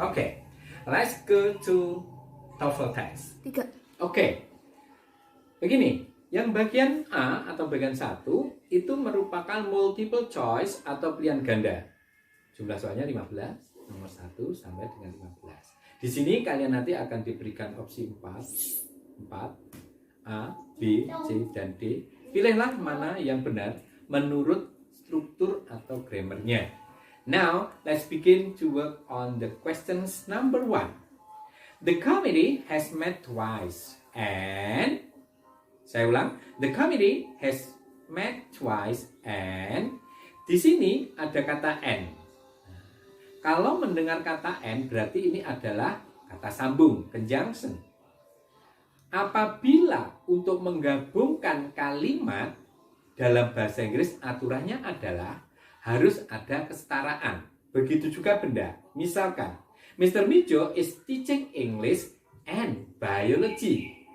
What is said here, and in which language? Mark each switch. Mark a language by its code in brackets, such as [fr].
[en] Oke, let's go to TOEFL test. 3. [id] Oke, begini, yang bagian A atau bagian 1 itu merupakan multiple choice atau pilihan ganda. Jumlah soalnya 15, nomor 1 sampai dengan 15. Di sini kalian nanti akan diberikan opsi 4, A, B, C, dan D. Pilihlah mana yang benar menurut struktur atau grammarnya. [en] Now, let's begin to work on the questions number 1. The committee has met twice and [id] saya ulang, [en] the committee has met twice and [id] di sini ada kata [en] and. [id] Kalau mendengar kata and berarti ini adalah kata sambung, conjunction. Apabila untuk menggabungkan kalimat dalam bahasa Inggris aturannya adalah harus ada kesetaraan. Begitu juga benda. Misalkan Mr. [en] Mijo is teaching English and biology.